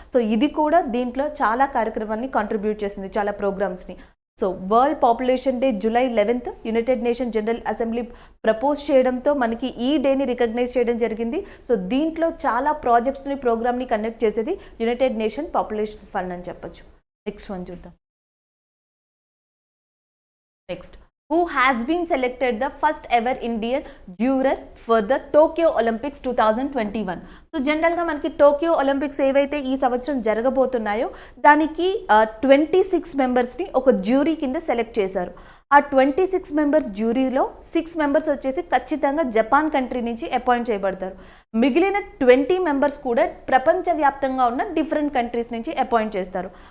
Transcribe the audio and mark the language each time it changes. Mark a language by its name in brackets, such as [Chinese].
[Telugu] So ఇది కూడా దీంట్లో చాలా కార్యక్రమాలని కాంట్రిబ్యూట్ చేస్తుంది, చాలా ప్రోగ్రామ్స్ని. So world population day July 11th United nation general assembly propose చేయడంతో మనకి ఈ డేని రికగ్నైజ్ చేయడం జరిగింది. సో దీంట్లో చాలా ప్రాజెక్ట్స్ని ప్రోగ్రామ్ని కండక్ట్ చేసేది యునైటెడ్ నేషన్ పాపులేషన్ ఫండ్ అని చెప్పొచ్చు. [English] Next one చూద్దాం. Next, who has been selected the first ever Indian juror for the Tokyo Olympics 2021. [Telugu] So జనరల్గా మనకి టోక్యో ఒలింపిక్స్ ఏవైతే ఈ సంవత్సరం జరగబోతున్నాయో దానికి 26 మెంబర్స్ని ఒక జ్యూరీ కింద సెలెక్ట్ చేశారు. ఆ 26 మెంబర్స్ జ్యూరీలో 6 మెంబర్స్ వచ్చేసి ఖచ్చితంగా జపాన్ కంట్రీ నుంచి అపాయింట్ చేయబడతారు. మిగిలిన 20 మెంబర్స్ కూడా ప్రపంచవ్యాప్తంగా ఉన్న డిఫరెంట్ కంట్రీస్ నుంచి అపాయింట్ చేస్తారు.